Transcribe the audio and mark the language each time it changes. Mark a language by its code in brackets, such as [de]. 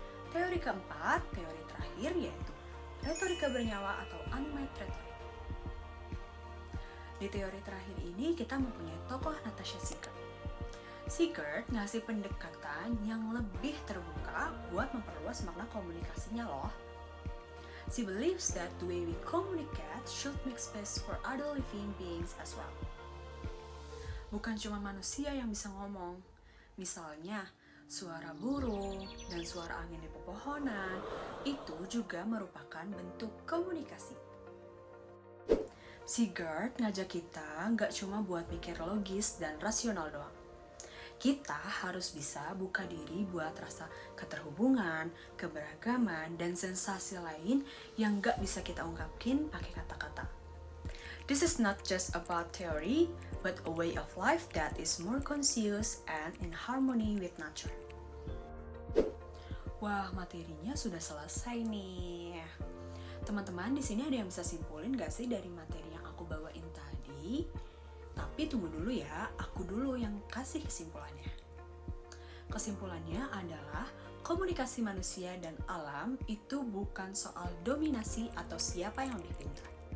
[id] Teori keempat, teori terakhir, yaitu retorika bernyawa atau [en] animate rhetoric. [id] Di teori terakhir ini kita mempunyai tokoh Natasha Sigert. Sigert ngasih pendekatan yang lebih terbuka buat memperluas makna komunikasinya loh. [en] She believes that the way we communicate should make space for other living beings as well. [id] Bukan cuma manusia yang bisa ngomong. Misalnya, suara burung dan suara angin di pepohonan itu juga merupakan bentuk komunikasi. Sigert ngajak kita nggak cuma buat mikir logis dan rasional doang. Kita harus bisa buka diri buat rasa keterhubungan, keberagaman, dan sensasi lain yang nggak bisa kita ungkapin pakai kata-kata. [en] This is not just about theory, but a way of life that is more conscious and in harmony with nature. [id] Wah, materinya sudah selesai nih. Teman-teman, di sini ada yang bisa simpulin gak sih dari materi yang aku bawain tadi? Tapi tunggu dulu ya, aku dulu yang kasih kesimpulannya. Kesimpulannya adalah komunikasi manusia dan alam itu bukan soal dominasi atau siapa yang lebih pintar.